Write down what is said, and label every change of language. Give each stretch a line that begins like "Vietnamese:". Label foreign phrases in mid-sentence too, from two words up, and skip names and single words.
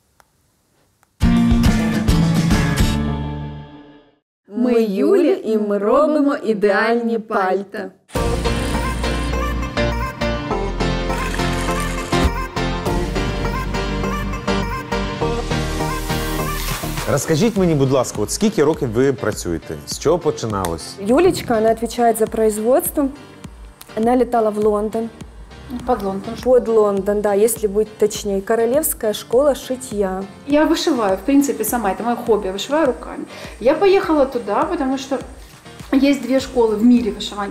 Ukrainian: Ми Юлі, і ми робимо ідеальні пальта. Розкажіть мені, будь ласка, от скільки років ви працюєте? З чого починалось?
Russian: Юлечка, она отвечает за производство. Она летала в Лондон. Под Лондон. Под Лондон, да, если быть точнее. Королевская школа шитья. Я вышиваю, в принципе, сама. Это мое хобби, я вышиваю руками. Я поехала туда, потому что есть две школы в мире вышивания.